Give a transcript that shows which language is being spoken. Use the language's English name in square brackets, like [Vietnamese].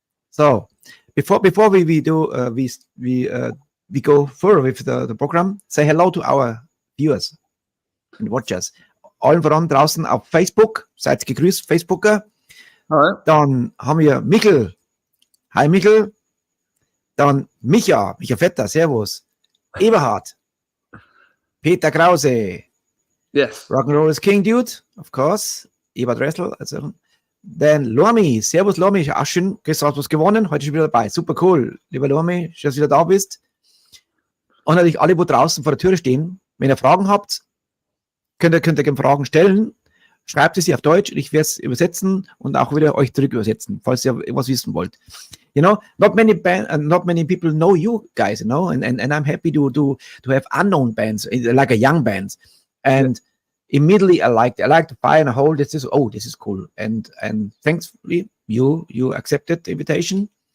[English] So before we do we go further with the program. Say hello to our viewers and watchers. [German] Allen voran draußen auf Facebook. Seid gegrüßt, Facebooker. [English] Alright. [German] Dann haben wir Michel. Hi Michel. Dann Micha Vetter, servus. Eberhard. Peter Krause. [English] Yes. Rock'n'Roll is King, dude, of course. [German] Eberhard Ressel. Also. Dann Lormi. Servus Lormi. Auch schön. Gestern hast du was gewonnen. Heute schon wieder dabei. Super cool. Lieber Lormi, schön, dass du wieder da bist. Und natürlich alle, wo draußen vor der Tür stehen, Wenn ihr Fragen habt, könnt ihr gerne Fragen stellen. Schreibt es sie auf Deutsch und ich werde es übersetzen und auch wieder euch zurück übersetzen, falls ihr was wissen wollt. [English] You know, not many people know you guys, you know, and I'm happy to have unknown bands, like a young bands. And immediately I like to fire and hold. This is cool. And thankfully you accepted the invitation.